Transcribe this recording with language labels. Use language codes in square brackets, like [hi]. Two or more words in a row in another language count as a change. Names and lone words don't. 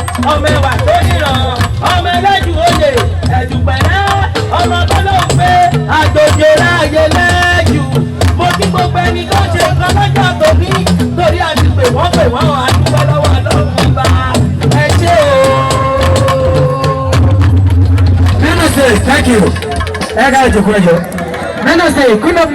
[yo] Ọmọ ẹwà tó níran, ọmọ ẹlẹ́jù oyè, ẹ̀jù pẹ̀lẹ́, ọmọ tó ló ń pé, àjòjì ráàyè lẹ́jù. Mo kí gbogbo ẹni tó ṣe nǹkan lọ́jọ́ tòní, torí a ti pè wọ́n, pè wọ́n, a dúpẹ́ lọ́wọ́ Ọlọ́run Ọba. Ẹ ṣé o. [en] Minister, thank you. [yo] Ẹ ká ìjòkó ẹ jọ̀ọ́. [en] Minister, good of